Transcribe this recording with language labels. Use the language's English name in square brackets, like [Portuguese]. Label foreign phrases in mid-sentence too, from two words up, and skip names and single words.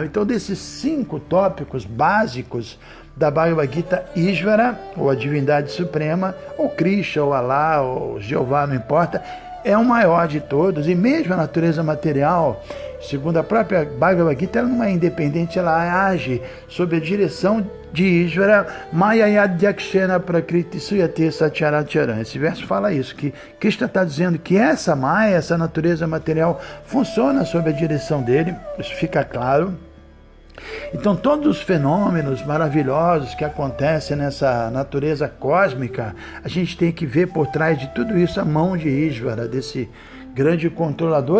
[Portuguese] Então, desses 5 tópicos básicos da Bhagavad Gita, Ishvara, ou a divindade suprema, ou Krishna, ou Alá, ou Jeová, não importa, é o maior de todos. E mesmo a natureza material, segundo a própria Bhagavad Gita, ela não é independente, ela age sob a direção de Ishvara. [Sanskrit] Mayayadhyakshena prakriti suyate satyaracharan. [Portuguese] Esse verso fala isso, que Krishna está dizendo que essa Maya, essa natureza material, funciona sob a direção dele. Isso fica claro. Então, todos os fenômenos maravilhosos que acontecem nessa natureza cósmica, a gente tem que ver por trás de tudo isso a mão de Ishvara, desse grande controlador.